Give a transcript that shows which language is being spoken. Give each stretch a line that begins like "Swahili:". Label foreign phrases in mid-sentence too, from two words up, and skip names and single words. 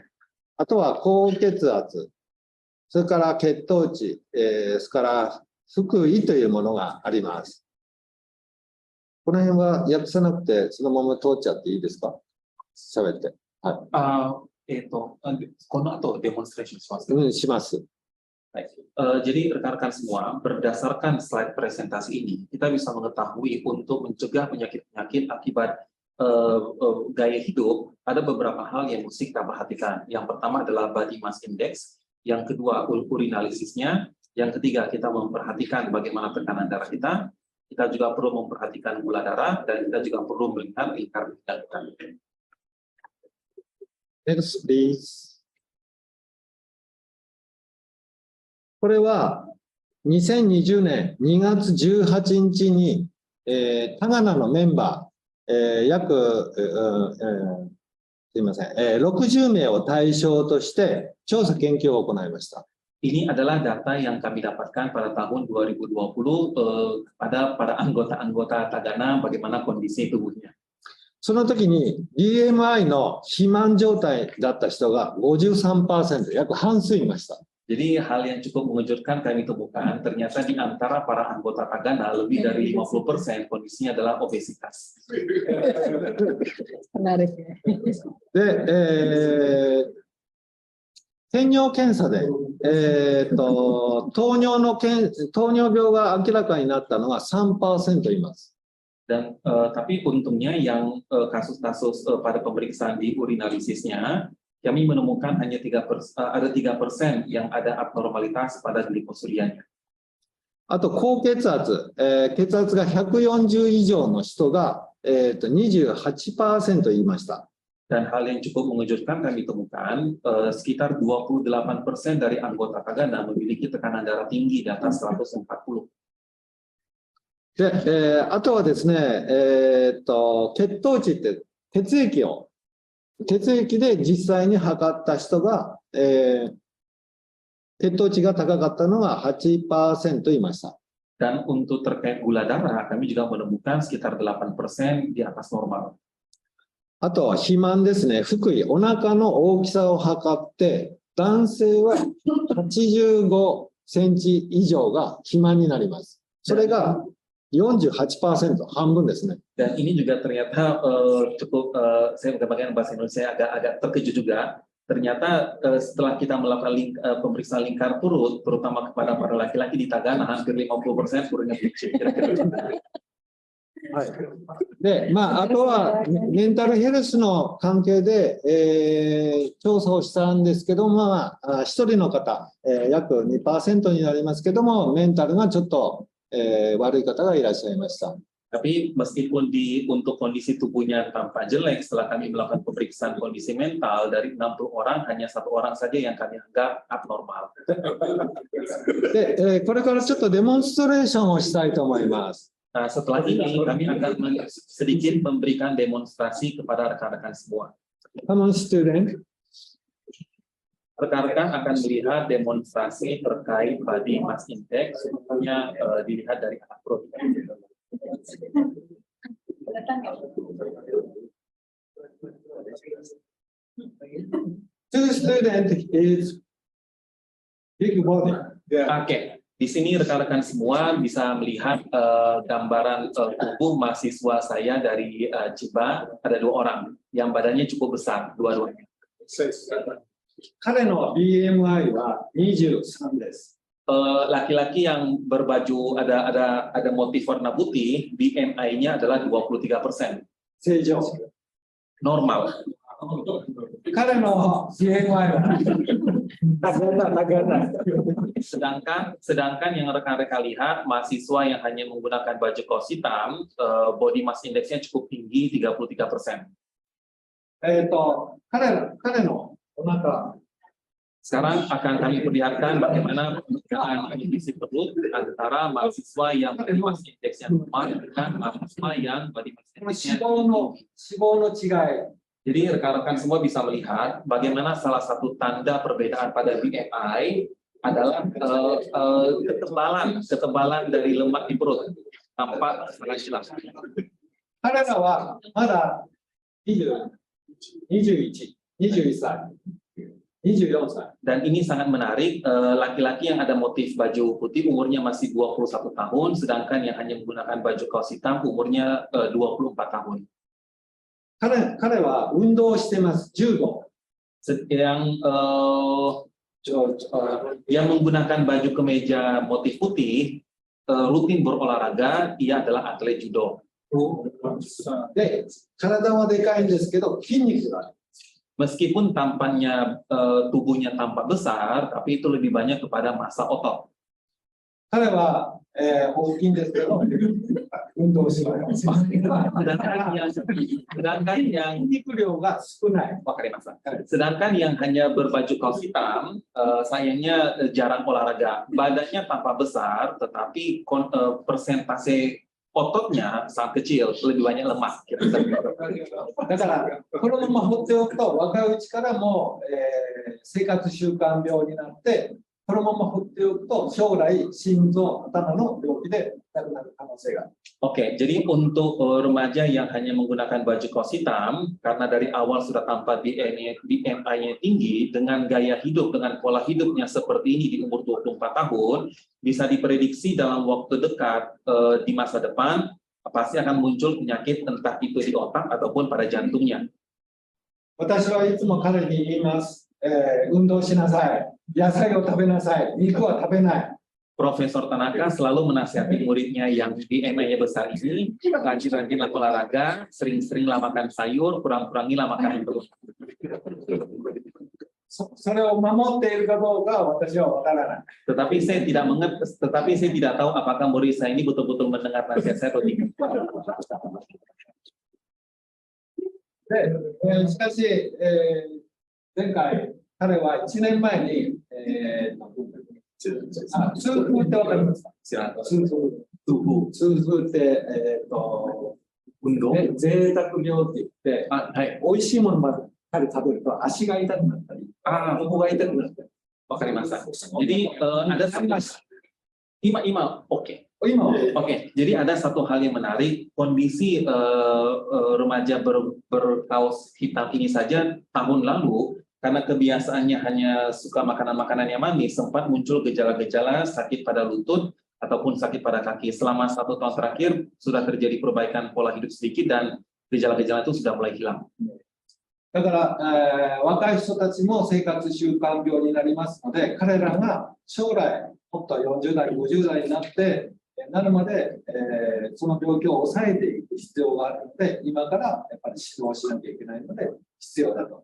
Japanese: あとは高血圧、それから血糖値、それから腹囲というものがあります。この辺は訳さなくてそのまま通っちゃっていいですか？喋って。はい。この後デモンストレーションしますか？します。
Indonesian: Jadi rekan-rekan semua, berdasarkan slide presentasi ini, kita bisa mengetahui untuk mencegah penyakit-penyakit akibat gaya hidup, ada beberapa hal yang mesti kita perhatikan. Yang pertama adalah
English: body mass index,
Indonesian: yang kedua urinalisisnya, yang ketiga kita memperhatikan bagaimana tekanan darah kita juga perlu memperhatikan gula darah, dan kita juga perlu melihat lingkar pinggang kita.
English: Next, please.
Japanese: これは2020年2月18日に、タガナのメンバー、約、すいません、60名を対象として調査研究を行いました。
Indonesian: Ini adalah data yang kami dapatkan pada tahun 2020 kepada para anggota-anggota Tagana bagaimana kondisi tubuhnya.
Japanese: その時に BMI の肥満状態だった人が 53%、約半数いました。
Indonesian: Jadi hal yang cukup mengejutkan kami temukan, ternyata di antara para anggota Tagana lebih dari 50% kondisinya adalah obesitas. Menarik ya.
Japanese: で、検尿検査で、糖尿病が明らかになったのが 3% います。
Indonesian: Dan tapi untungnya yang kasus-kasus pada pemeriksaan di urinalisisnya kami menemukan hanya 3% yang ada abnormalitas pada glikosurianya.
Japanese: あと高血圧、血圧が140以上の人が、28% 言いました。
Indonesian: Dan hal yang cukup mengejutkan kami temukan sekitar 28% dari anggota Tagana memiliki tekanan darah tinggi di atas 140.
Japanese: で、あとはですね、血糖値って血液で実際に測った人が、血糖値が高かったのが 8% いました。
Indonesian: Dan untuk terkait gula darah, kami juga menemukan sekitar 8% di atas normal.
Japanese: あとは肥満ですね。腹囲、お腹の大きさを測って、男性は85センチ以上が肥満になります。それが 48%、半分ですね。
Indonesian: Dan ini juga ternyata cukup, saya bukan bagian bahasa Indonesia, agak terkejut juga. Ternyata setelah kita melakukan pemeriksaan lingkar perut, terutama kepada para laki-laki di Tagana, hampir 50% turunnya kecil.
Japanese: はい、で、あとはメンタルヘルスの関係で、調査をしたんですけども、1人の方、約 2% になりますけども、メンタルがちょっと、悪い方がいらっしゃいました。
Indonesian: Tapi meskipun untuk kondisi tubuhnya tampak jelek, setelah kami melakukan pemeriksaan kondisi mental, dari 60 orang, hanya 1 orang saja yang kami anggap abnormal.
Japanese: で、これからちょっとデモンストレーションをしたいと思います。
Indonesian: Nah, setelah ini kami akan sedikit memberikan demonstrasi kepada rekan-rekan semua.
English: Come on, student.
Indonesian: Rekan-rekan akan melihat demonstrasi terkait
English: body mass index,
Indonesian: semuanya dilihat dari anak perut.
English: Two student is big body.
Indonesian: Oke. Di sini rekan-rekan semua bisa melihat gambaran tubuh mahasiswa saya dari Chiba. Ada 2 orang yang badannya cukup besar, dua-duanya.
Japanese: 彼の BMI は23です。
Indonesian: Laki-laki yang berbaju ada motif warna putih, BMI-nya adalah 23%.
Japanese: 正常。
Indonesian: Normal.
Japanese: 彼の BMI は
Indonesian: sedangkan yang rekan-rekan lihat, mahasiswa yang hanya menggunakan baju kaos hitam,
English: body mass index-
Indonesian: nya cukup tinggi, 33%.
Japanese: 彼のお腹。
Indonesian: Sekarang akan kami perlihatkan bagaimana perbedaan kondisi perut antara mahasiswa yang
English: body mass index-
Indonesian: nya normal dengan mahasiswa yang
English: body mass index-
Indonesian: nya tinggi. Jadi rekan-rekan semua bisa melihat bagaimana salah satu tanda perbedaan pada BMI adalah ketebalan dari lemak di perut. Tampak sangat jelas.
Japanese: 彼らはまだ21歳。 24 歳.
Indonesian: Dan ini sangat menarik, laki-laki yang ada motif baju putih umurnya masih 21 tahun, sedangkan yang hanya menggunakan baju kaos hitam umurnya 24 tahun.
Japanese: 彼は運動してます、柔道。
Indonesian: Yang menggunakan baju kemeja motif putih, rutin berolahraga, ia adalah atlet judo.
Japanese: で、体はでかいんですけど、筋肉がある。
Indonesian: Meskipun tampaknya tubuhnya tampak besar, tapi itu lebih banyak kepada massa otot.
Japanese: 彼は、 大きいんですけど、運動します。
Indonesian: sedangkan yang
Japanese: 筋肉量が少ない。
Indonesian: Wah, keren, Mas. Sedangkan yang hanya berbaju kaos hitam, sayangnya jarang olahraga. Badannya tampak besar, tetapi persentase ototnya sangat kecil, lebih banyak lemak.
Japanese: だから、このまま放っておくと、若いうちからもう、生活習慣病になって、このまま放っておくと、将来、心臓、頭の病気で亡くなる可能性がある。
Indonesian: Oke, jadi untuk remaja yang hanya menggunakan baju kaos hitam, karena dari awal sudah tampak BMI-nya tinggi, dengan gaya hidup, dengan pola hidupnya seperti ini di umur 24 tahun, bisa diprediksi dalam waktu dekat di masa depan, pasti akan muncul penyakit entah itu di otak ataupun pada jantungnya.
Japanese: 私はいつも彼に言います。運動しなさい。野菜を食べなさい。肉は食べない。
Indonesian: Profesor Tanaka selalu menasihati muridnya yang BMI-nya besar ini, rajin-rajinlah olahraga, sering-seringlah makan sayur, kurang-kurangilah makan telur.
Japanese: それを守っているかどうかは私は分からない。
Indonesian: Tetapi saya tidak tahu apakah murid saya ini betul-betul mendengar nasihat saya atau tidak.
Japanese: で、しかし、前回、彼は1年前に、痛風って分かりますか？痛風って、運動？贅沢病って言って、はい。美味しいものまで彼食べると足が痛くなったり、ここが痛くなったり。
Indonesian: Wakarimasa. Jadi ada oke. Oke, jadi ada satu hal yang menarik, kondisi remaja berkaos hitam ini saja tahun lalu, karena kebiasaannya hanya suka makanan-makanan yang manis, sempat muncul gejala-gejala sakit pada lutut ataupun sakit pada kaki. Selama 1 tahun terakhir sudah terjadi perbaikan pola hidup sedikit dan gejala-gejala itu sudah mulai hilang.
Japanese: だから、若い人たちも生活習慣病になりますので、彼らが将来、もっと40代、50代になってなるまで、その病気を抑えていく必要があるので、今からやっぱり指導しなきゃいけないので、必要だと。